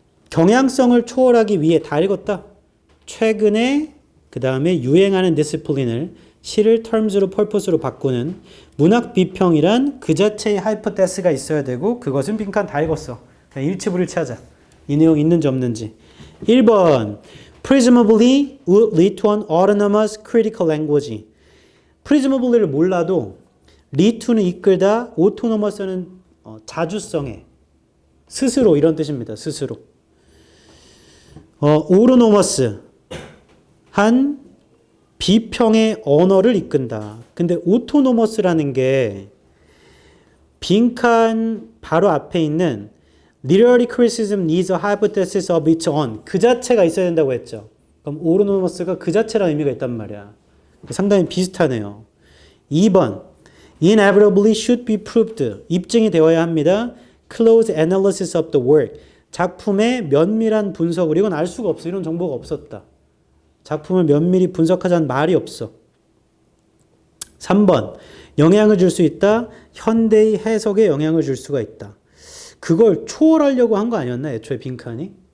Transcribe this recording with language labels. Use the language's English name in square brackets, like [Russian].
[Korean] 경향성을 초월하기 위해 다 읽었다. 최근에 그 다음에 유행하는 디스플린을 시를 terms로 purpose로 바꾸는 문학 비평이란 그 자체의 하이퍼테스가 있어야 되고 그것은 빈칸 다 읽었어. 그냥 일치불일치하자. 이 내용 있는지 없는지. [English] 1번 presumably would lead to an autonomous critical language. [Korean] presumably를 몰라도 lead to는 이끌다, autonomous는 자주성에 스스로 이런 뜻입니다. 스스로. autonomous 한 비평의 언어를 이끈다. 근데 autonomous라는 게 빈칸 바로 앞에 있는 [English] literary criticism needs a hypothesis of its own. [Korean] 그 자체가 있어야 된다고 했죠. 그럼 autonomous가 그 자체라는 의미가 있단 말이야. 상당히 비슷하네요. 2번 [English] inevitably should be proved. [Korean] 입증이 되어야 합니다. [English] close analysis of the work. [Korean] 작품의 면밀한 분석을 이건 알 수가 없어. 이런 정보가 없었다. 작품을 면밀히 분석하자는 말이 없어. 3번 영향을 줄 수 있다. 현대의 해석에 영향을 줄 수가 있다. 그걸 초월하려고 한 거 아니었나? 애초에 빈칸이.